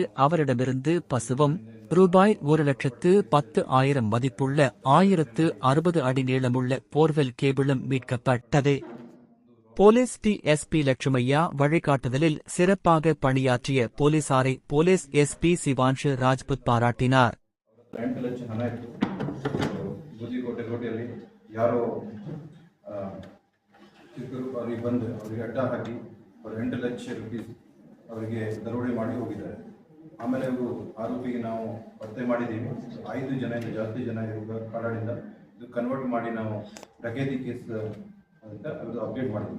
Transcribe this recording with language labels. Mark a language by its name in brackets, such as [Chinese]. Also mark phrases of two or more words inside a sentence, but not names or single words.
[Tamil] அவரிடமிருந்து பசுவும் ரூபாய் 1,10,000 மதிப்புள்ள 1060 அடி நீளமுள்ள போர்வெல் கேபிளும் மீட்கப்பட்டது. போலீஸ் டி.எஸ்.பி. லட்சுமையா வழிகாட்டுதலில் சிறப்பாக பணியாற்றிய போலீசாரை போலீஸ் எஸ்.பி. சிவான்ஷு ராஜ்புத் பாராட்டினார். [Kannada] 8 ಲಕ್ಷ ಹಣ ಇತ್ತು. ಬೂದಿಕೋಟೆ ರೋಡಿಯಲ್ಲಿ ಯಾರೋ ಅವರಿಗೆ ಬಂದು ಅವರಿಗೆ ಅಡ್ಡ ಹಾಕಿ ಅವರು 8 ಲಕ್ಷ ರೂಪೀಸ್ ಅವರಿಗೆ ದರೋಡೆ ಮಾಡಿ ಹೋಗಿದ್ದಾರೆ. ಆಮೇಲೆ ಇವರು ಆರೋಪಿಗೆ ನಾವು ಪತ್ತೆ ಮಾಡಿದ್ದೀವಿ. 5 ಜನ ಜಾಸ್ತಿ ಜನ ಕಾಡಾಡಿಂದ ಇದು ಕನ್ವರ್ಟ್ ಮಾಡಿ ನಾವು [English] dacoity case [Kannada] ಅಂತ ಅದು ಅಪ್ಡೇಟ್ ಮಾಡಿದ್ವಿ.